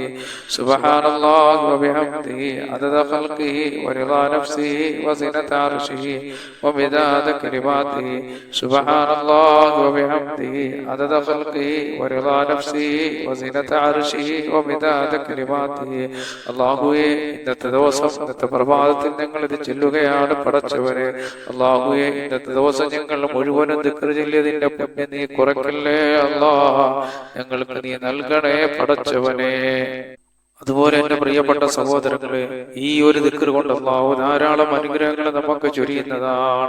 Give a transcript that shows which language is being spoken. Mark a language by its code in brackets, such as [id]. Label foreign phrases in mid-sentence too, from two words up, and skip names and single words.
[ar] سبحان الله وبحمده عدد خلقه ورضا نفسه وزنة عرشه ومداد كلماته. سبحان الله وبحمده عدد خلقه ورضا نفسه وزنة عرشه ومداد كلماته. [ml] അല്ലാഹുവേ, ഇന്നത്തെ ദിവസം, ഇന്നത്തെ പ്രഭാതത്തിൽ ഞങ്ങൾ ഇത് ചൊല്ലുകയാണ് പടച്ചവരെ. അല്ലാഹുവേ, ഇന്നത്തെ ദിവസം ഞങ്ങൾ മുഴുവനും ദിക്ർ ചൊല്ലിയതിന്റെ പുണ്യം നീ കുറയ്ക്കല്ലേ അല്ലാഹ്, ഞങ്ങൾക്ക് നീ നൽകണേ പടച്ചവനെ. അതുപോലെ എന്റെ പ്രിയപ്പെട്ട സഹോദരങ്ങളെ, ഈ ഒരു ദിക്ർ കൊണ്ട് അല്ലാഹു ധാരാളം അനുഗ്രഹങ്ങൾ നമുക്ക് ചൊരിയുന്നതാണ്.